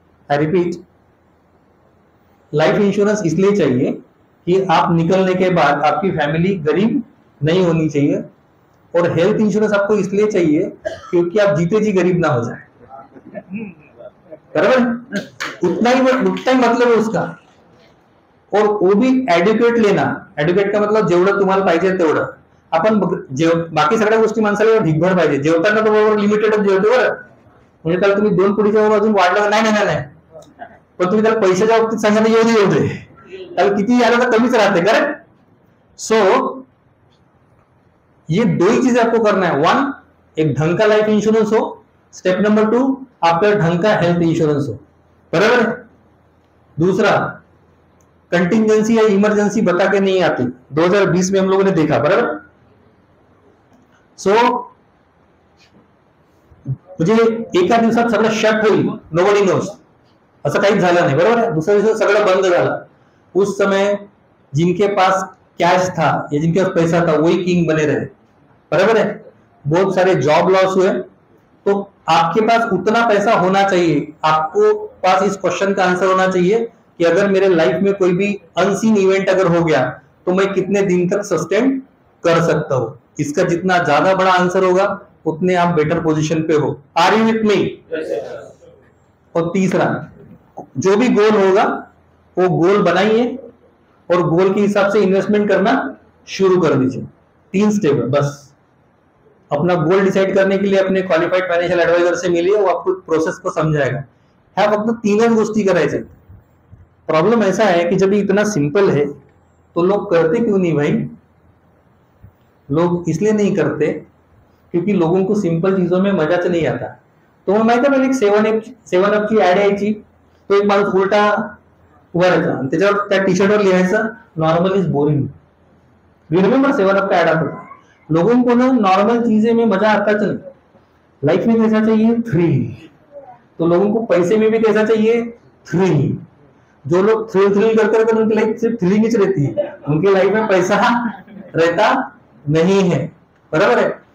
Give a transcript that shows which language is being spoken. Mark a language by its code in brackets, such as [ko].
[hi] I repeat, life insurance इसलिए चाहिए कि आप निकलने के बाद आपकी फैमिली गरीब नहीं होनी चाहिए, और हेल्थ इंश्योरेंस आपको इसलिए चाहिए क्योंकि आप जीते जी गरीब ना हो जाए, बराबर? उतना ही मतलब है उसका। और वो भी एड्युकेट लेना, एड्युकेट का मतलब [mr] जेवढं तुम्हाला पाहिजे तेवढं। आपण बाकी सगळ्या गोष्टी माणसाला ढिगभर पाहिजे, जेवताना तो बरोबर लिमिटेडच जेवतो बरं, म्हणजे त्याला तुम्ही 2 पुढीच्या अजून वाढलं नाही, पण तुम्ही त्याला पैशाच्या बाबतीत सांगायला येऊ दे, त्याला किती आलं तर कमीच राहते, करेक्ट? [hi] सो ये 2 ही चीजें आपको करना है। 1, एक ढंग का लाइफ इंश्योरेंस हो, स्टेप नंबर 2, आपका ढंग का हेल्थ इंश्योरेंस हो, बराबर है? दूसरा, कंटिंजेंसी या इमरजेंसी बता के नहीं आती, 2020 में हम लोगों ने देखा, बराबर? [mr] सो म्हणजे एका दिवसात सगळं शट होईल, [en] nobody knows, [mr] असं काहीच झालं नाही, बरोबर है? दुसऱ्या दिवसात सगळं बंद झालं। [hi] उस समय जिनके पास कैश था या जिनके पास पैसा था वही किंग बने रहे, बराबर है? बहुत सारे जॉब लॉस हुए। तो आपके पास उतना पैसा होना चाहिए, आपको पास इस क्वेश्चन का आंसर होना चाहिए कि अगर मेरे लाइफ में कोई भी अनसीन इवेंट अगर हो गया तो मैं कितने दिन तक सस्टेन कर सकता हूं। इसका जितना ज्यादा बड़ा आंसर होगा उतने आप बेटर पोजीशन पे हो। [en] Are you with me? [hi] और तीसरा, जो भी गोल होगा वो गोल बनाइए और गोल के हिसाब से इन्वेस्टमेंट करना शुरू कर दीजिए। 3 स्टेप है बस। अपना गोल डिसाइड करने के लिए अपने क्वालिफाइड फाइनेंशियल एडवाइजर से मिलिए, वो आपको प्रोसेस को समझाएगा। [mr] ह्या फक्त 3च गोष्टी करायच्या। [hi] प्रॉब्लम ऐसा है कि जब ये इतना सिंपल है तो लोग करते क्यों नहीं भाई? लोग इसलिए नहीं करते क्योंकि लोगों को सिंपल चीजों में मजाच नहीं आता। [mr] तो माहिती आहे, एक 7up ची ऍड यायची, तो एक माणूस उलटा उभा राहायचा आणि त्याच्यावर त्या टी शर्टवर लिहायचं [en] Normal is boring. [hi] You remember 7up का ऍड आता था? लोगों को ना नॉर्मल चीजें में मजा आता नहीं, लाइफ में कैसा चाहिए? थ्रिल, तो लोगों को पैसे में भी कैसा चाहिए, थ्रिल। जो लोग थ्रिल थ्रिल करते रहते हैं उनकी लाइफ सिर्फ थ्रिलिंग ही रहती है, उनकी लाइफ में पैसा रहता नहीं है। बराबर है।